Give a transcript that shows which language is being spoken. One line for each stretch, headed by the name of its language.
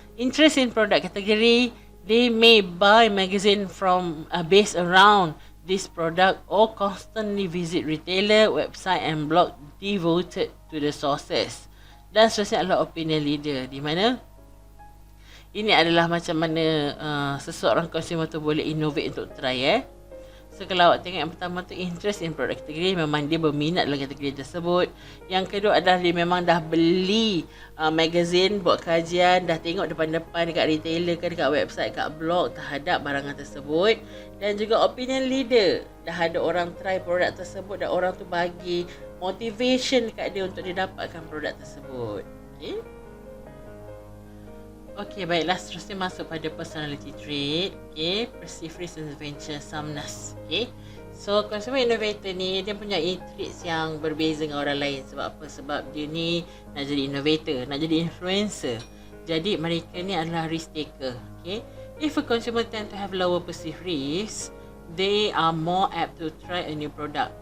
English: Interest in product category, they may buy magazine from based around this product or constantly visit retailer, website and blog devoted to the sources.
Malay: Dan seterusnya adalah opinion leader, di mana ini adalah macam mana seseorang consumer tu boleh innovate untuk try. So kalau awak tengok yang pertama tu, interest in product category, memang dia berminat dalam kategori tersebut. Yang kedua adalah dia memang dah beli magazine, buat kajian, dah tengok depan-depan dekat retailer ke, dekat website, kat blog terhadap barangan tersebut. Dan juga opinion leader, dah ada orang try produk tersebut dan orang tu bagi motivation kat dia untuk dia dapatkan produk tersebut. Okay. Okay, baiklah, seterusnya masuk pada personality trait.
English: Okay, perceived risk and venture soundness.
Malay: Okay, so consumer innovator ni dia punya traits yang berbeza dengan orang lain. Sebab apa? Sebab dia ni nak jadi innovator, nak jadi influencer. Jadi mereka ni adalah risk taker.
English: Okay, if a consumer tend to have lower perceived risk, they are more apt to try a new product.